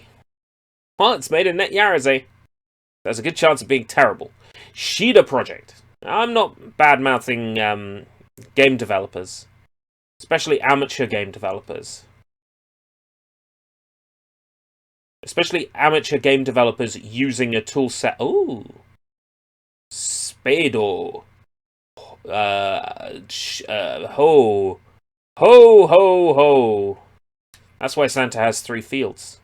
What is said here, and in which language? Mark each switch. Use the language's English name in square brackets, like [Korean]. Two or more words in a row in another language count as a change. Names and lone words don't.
[English] Well, it's made in Net Yaroze. There's a good chance of being terrible. Shida Project. I'm not bad-mouthing game developers. Especially amateur game developers. Especially amateur game developers using a tool set. Ooh. Spado. Ho. Ho, ho, ho. That's why Santa has 3 fields.